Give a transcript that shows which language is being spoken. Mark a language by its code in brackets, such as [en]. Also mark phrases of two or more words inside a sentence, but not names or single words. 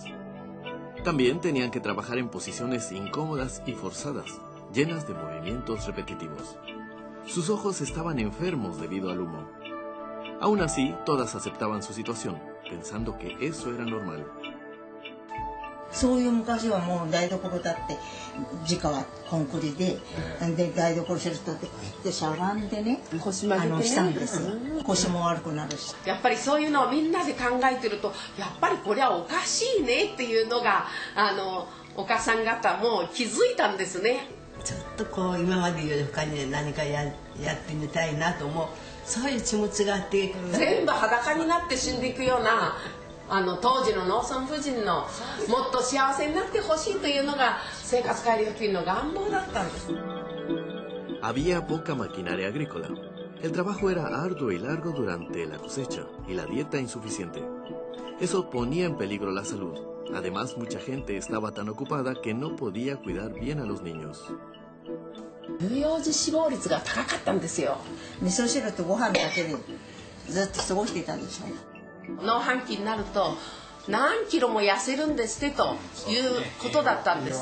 [es] También tenían que trabajar en posiciones incómodas y forzadas, llenas de movimientos repetitivos. Sus ojos estaban enfermos debido al humo. Aún así, todas aceptaban su situación, pensando que eso era normal. [ja] そういう昔はもう台所だって直はコンクリで、で台所するとでしゃがんでね、腰曲げてねしたんですよ。腰も悪くなるし。やっぱりそういうのをみんなで考えてると、やっぱりこれはおかしいねっていうのがお母さん方も気づいたんですね。ちょっとこう今までより他に何かやってみたいなと思う、そういう気持ちがあって、全部裸になって死んでいくような当時の農村婦人のもっと幸せになってほしいというのが生活改良金の願望だったんです。 [es] Había poca maquinaria agrícola. El trabajo era arduo y largo durante la cosecha y la dieta insuficiente. Eso ponía en peligro la salud. Además, mucha gente estaba tan ocupada que no podía cuidar bien a los niños. [ja] 乳幼児死亡率が高かったんですよ。味噌汁とご飯だけでずっと過ごしていたんでしょ。農繁期になると何キロも痩せるんですってということだったんです。